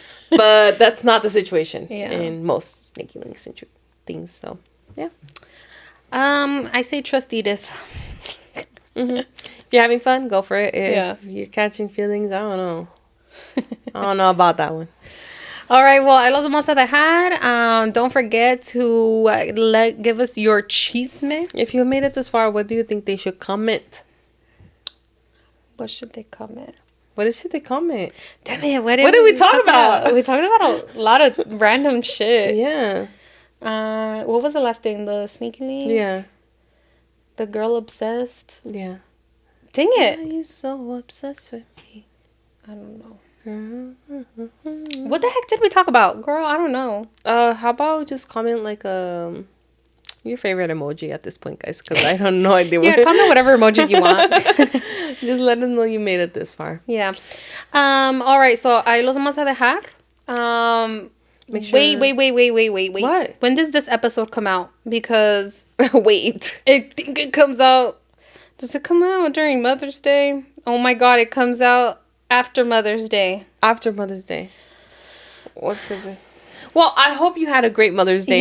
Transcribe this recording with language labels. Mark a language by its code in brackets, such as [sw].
[en] But that's not the situation in most sneaky links and things. So yeah. I say trust Edith. If you're having fun, go for it. If you're catching feelings, I don't know. I don't know about that one. All right, well, [es] ahí los vamos a dejar. [en] Don't forget to give us your chisme. If you made it this far, what do you think they should comment? What should they comment? What should they comment? Damn it, what did we talk about? We talked about a lot of random shit. Yeah. What was the last thing? The sneaky link? Yeah. The girl obsessed? Yeah. Dang it. Why are you so obsessed with me? I don't know. Girl. What the heck did we talk about? Girl, I don't know. How about just comment like your favorite emoji at this point, guys, because I have no idea. Yeah, comment whatever emoji you want. Just let them know you made it this far. Yeah. All right, so [es] ahí los vamos a dejar. [en] Make sure. Wait. What? When does this episode come out? Because wait. I think it comes out. Does it come out during Mother's Day? Oh my God, it comes out after Mother's Day. After Mother's Day. What's good? Well, I hope you had a great Mother's Day.